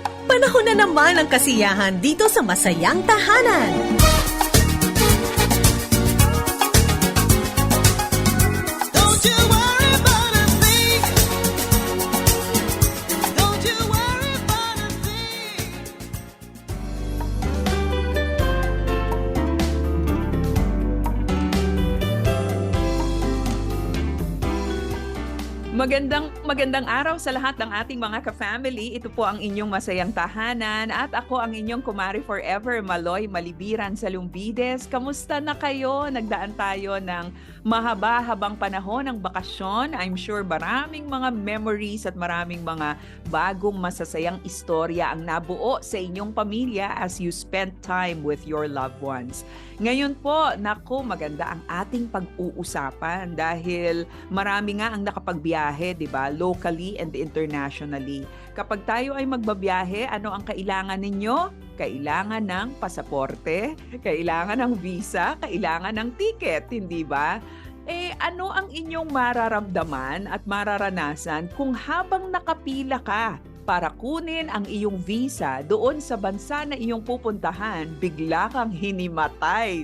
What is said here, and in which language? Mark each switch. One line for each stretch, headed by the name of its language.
Filipino: Panahon na naman ang kasiyahan dito sa Masayang Tahanan.
English: Don't you worry about a thing. Don't you worry about a thing.
Filipino: Magandang araw sa lahat ng ating mga ka-family. Ito po ang inyong Masayang Tahanan at ako ang inyong kumari forever, Maloy Malibiran sa Lumbides. Kamusta na kayo? Nagdaan tayo ng mahaba-habang panahon ng bakasyon.
English: I'm sure
Filipino: maraming mga memories at maraming mga bagong masasayang istorya ang nabuo sa inyong pamilya
English: as you spend time with your loved ones.
Filipino: Ngayon po, naku, maganda ang ating pag-uusapan dahil marami nga ang nakapagbiyahe, di ba?
English: Locally and internationally.
Filipino: Kapag tayo ay magbabiyahe, ano ang kailangan ninyo? Kailangan ng pasaporte, kailangan ng visa, kailangan ng ticket, hindi ba? Ano ang inyong mararamdaman at mararanasan kung habang nakapila ka para kunin ang iyong visa doon sa bansa na iyong pupuntahan, bigla kang hinimatay?